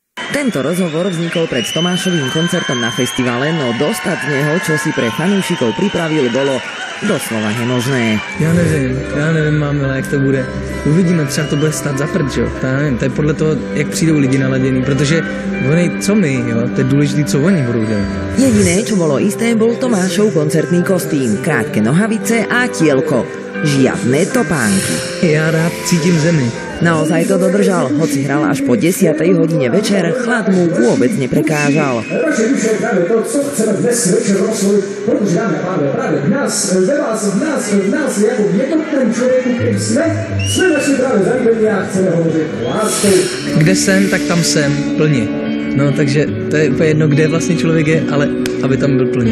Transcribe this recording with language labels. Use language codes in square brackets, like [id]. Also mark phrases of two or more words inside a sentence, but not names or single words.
[sk] Tento rozhovor vznikol pred Tomášovým koncertom na festivale, no dostať z neho, čo si pre fanúšikov pripravil, bolo doslova nemožné. [cs] Já nevím, mámila, jak to bude. Uvidíme, třeba to bude stát za prd, jo. Já nevím, to je podle toho, jak přijdou lidi naladěný, protože oni, co my, jo, to je důležité, co oni budou dělat. [sk] Jediné, čo bolo isté, bol Tomášov koncertný kostým, krátke nohavice a tielko. Žiadne topánky. [cs] Já rád cítím zemi. [sk] Naozaj to dodržal, hoci hral až po 10. hodine večer, chlad mu vôbec neprekážal. [cs] Kde jsem, tak tam jsem, plně. No, takže to je úplně jedno, kde vlastně člověk je, ale aby tam byl plně.